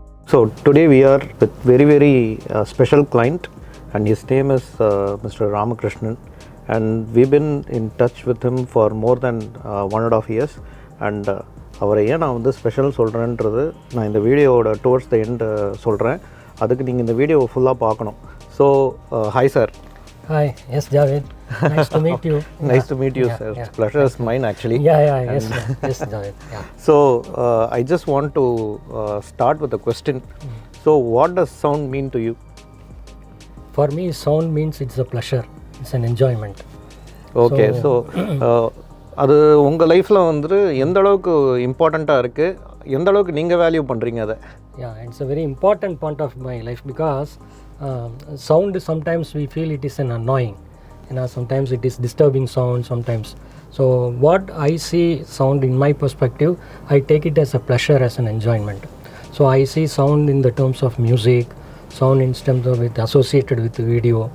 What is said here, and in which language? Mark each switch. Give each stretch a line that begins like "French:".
English: So today we are with very special client, and his name is Mr. Ramakrishnan, and we've been in touch with him for more than 1.5 years.
Tamil: And அவரை ஏன் நான் வந்து special சொல்கிறேன்றது நான் இந்த வீடியோவோட towards the end சொல்கிறேன். அதுக்கு நீங்கள் இந்த வீடியோவை ஃபுல்லாக பார்க்கணும்.
English: So hi sir. Hi, yes, Javed. Nice to meet you. Nice to meet you, sir. Yeah. Pleasure is mine, actually. Yes, Javed. Yeah. So, I just want to start with a question. So, what does sound mean to you? For me, sound means it's a pleasure. It's an enjoyment. Okay, so
Tamil: அது உங்கள் லைஃப்பில் வந்து எந்த அளவுக்கு இம்பார்ட்டண்ட்டாக இருக்குது, எந்த அளவுக்கு நீங்கள் வேல்யூ பண்ணுறீங்க அதை?
English: Yeah, it's a very important part of my life because sound sometimes we feel it is an annoying. Sometimes it is disturbing sound sometimes. So what I see sound in my perspective, I take it as a pleasure, as an enjoyment. So I see sound in the terms of music, sound in terms of it associated with the video.